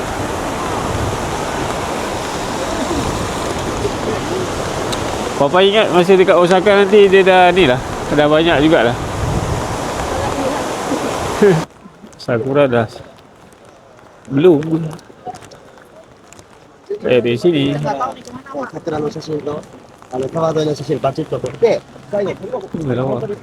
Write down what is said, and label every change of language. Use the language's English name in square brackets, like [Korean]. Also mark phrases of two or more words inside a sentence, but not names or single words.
[Malay] Papa ingat masa dekat Osaka nanti dia dah ni lah, dah banyak jugalah. Sakura dah belum. Di sini. [Japanese] 桜の写真と川沿いの写真バチッと撮って最後 [Malay] Lawa.